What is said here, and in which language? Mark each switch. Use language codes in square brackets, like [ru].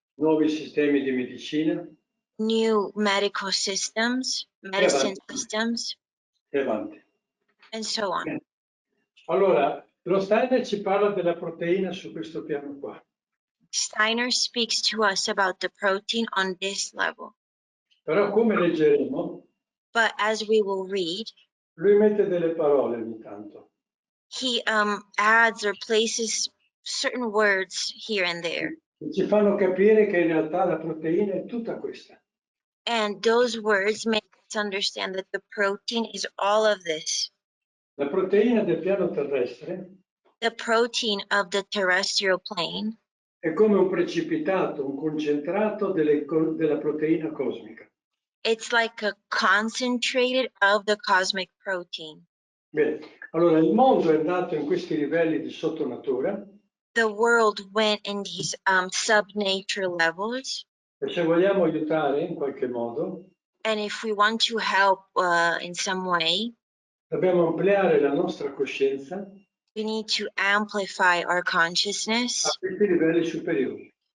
[it] nuovi sistemi di medicina [en] new medical systems, medicine systems, [it] e avanti. [en] and so on. [it] Allora, lo Steiner ci parla della proteina su questo piano qua. [en] Steiner speaks to us about the protein on this level. [it] Però come leggeremo, [en] But as we will read, [it] lui mette delle parole ogni tanto. [en] he adds or places certain words here and there. [it] Che ci fanno capire che in realtà la proteina è tutta questa. [en] And those words make us understand that the protein is all of this. [it] La proteina del piano terrestre [en] The protein of the terrestrial plane [it] è come un precipitato, un concentrato della proteina cosmica. [en] it's like a concentrated of the cosmic protein. [it] Bene, allora il mondo è nato in questi livelli di sottonatura [en] The world went in these sub-nature levels, [it] e se vogliamo aiutare in qualche modo, [en] and if we want to help in some way, [it] dobbiamo ampliare la nostra coscienza [en] we need to amplify our a consciousness [it] questi livelli superiori.